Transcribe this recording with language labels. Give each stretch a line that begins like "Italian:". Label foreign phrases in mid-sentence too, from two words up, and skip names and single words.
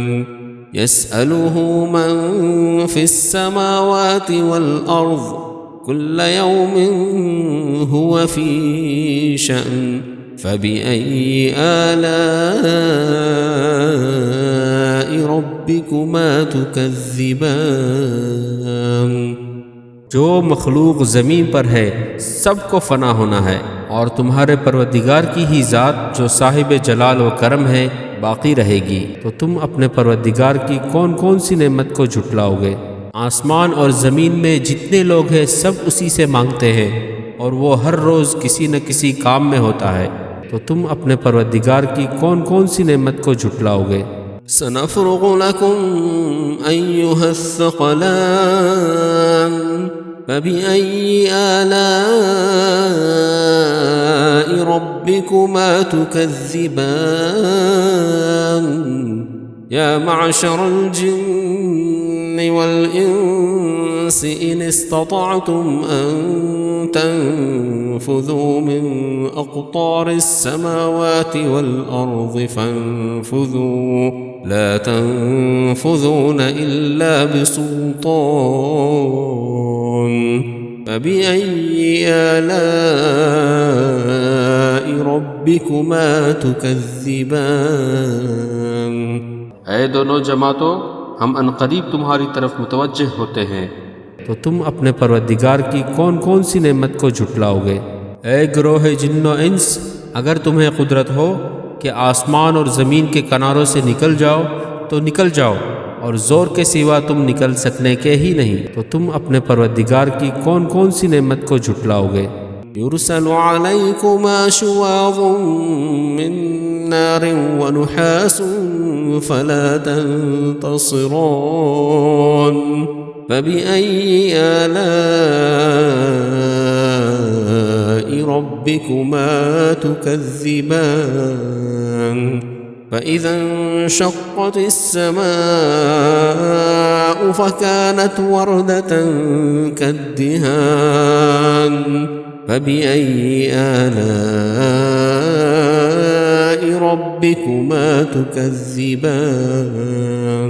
Arabic: يسأله من في السماوات والأرض كل يوم هو في شأن فبأي آلاء ربكما تكذبان.
Urdu: جو مخلوق زمین پر ہے سب کو فنا ہونا ہے، اور تمہارے پروردگار کی ہی ذات جو صاحب جلال و کرم ہے باقی رہے گی. تو تم اپنے پروردگار کی کون کون سی نعمت کو جھٹلاؤ گے? آسمان اور زمین میں جتنے لوگ ہیں سب اسی سے مانگتے ہیں، اور وہ ہر روز کسی نہ کسی کام میں ہوتا ہے. تو تم اپنے پروردگار کی کون کون سی نعمت کو جھٹلاؤ گے?
Arabic: سنفرغ لكم أيها الثقلان فبأي آلاء ربكما تكذبان. يا معشر الجن والإنس إن استطعتم أن تنفذوا من أقطار السماوات والأرض فانفذوا لا تنفذون إلا بسلطان. فبأي آلاء ربكما تكذبان.
Urdu: اے دونوں جماعتوں، ہم عنقریب تمہاری طرف متوجہ ہوتے ہیں، تو تم اپنے پروردگار کی کون کون سی نعمت کو جھٹلاؤ گے? اے گروہ جن و انس، اگر تمہیں قدرت ہو کہ آسمان اور زمین کے کناروں سے نکل جاؤ تو نکل جاؤ، اور زور کے سوا تم نکل سکنے کے ہی نہیں. تو تم اپنے پروردگار کی کون کون سی نعمت کو جھٹلاؤ گے?
Arabic: يرسل عليكما شواظ من نار ونحاس فلا تنتصران. فبأي آلاء ربكما تكذبان. فإذا انشقت السماء فكانت وردة كالدهان. فبأي آلاء ربكما تكذبان.